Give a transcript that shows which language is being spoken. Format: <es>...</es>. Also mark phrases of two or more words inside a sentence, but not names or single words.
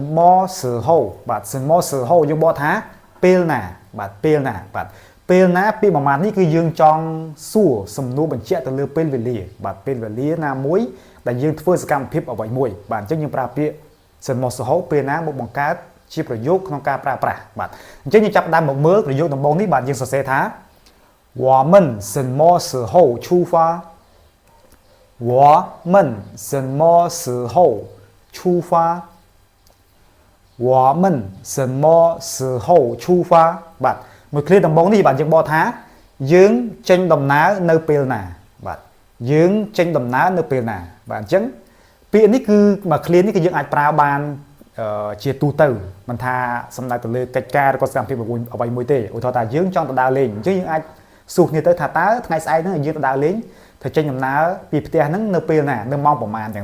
<km>ម៉សហូបាទសិនម៉សហូយើងបកថាពេលណាបាទពេលណាបាទពេលណាពាក្យមួយម៉ាត់នេះគឺយើងចង់សួរសំណួរបញ្ជាក់ទៅលើពេលវេលាបាទពេលវេលាណាមួយដែលយើងធ្វើសកម្មភាពអ្វីមួយបាទអញ្ចឹងយើងប្រើពាក្យសិនម៉សហូពេលណាមកបង្កើតជាប្រយោគក្នុងការប្រើប្រាស់បាទអញ្ចឹងយើងចាប់ដើមមកមើលប្រយោគដំបូងនេះបាទយើងសរសេរថា</km> <zh>我们什么时候出发我们什么时候出发</zh> <km>我们什么时候出发បាទមួយឃ្លាដំបូងនេះបាទយើងបកថាយើងចេញដំណើរនៅពេលណាបាទយើងចេញដំណើរនៅពេលណាបាទអញ្ចឹងពាក្យនេះគឺមួយឃ្លានេះគឺយើងអាចប្រើបានជាទូទៅ មិនថាសំដៅទៅលើកិច្ចការឬក៏សកម្មភាពអ្វីមួយទេឧទាហរណ៍ថាយើងចង់ទៅដើរលេងអញ្ចឹងយើងអាចសួរគ្នាទៅថាតើថ្ងៃស្អែកហ្នឹងយើងទៅដើរលេងទៅចេញដំណើរពីផ្ទះហ្នឹងនៅពេលណានៅម៉ោងប្រហែលអញ្ចឹង</km>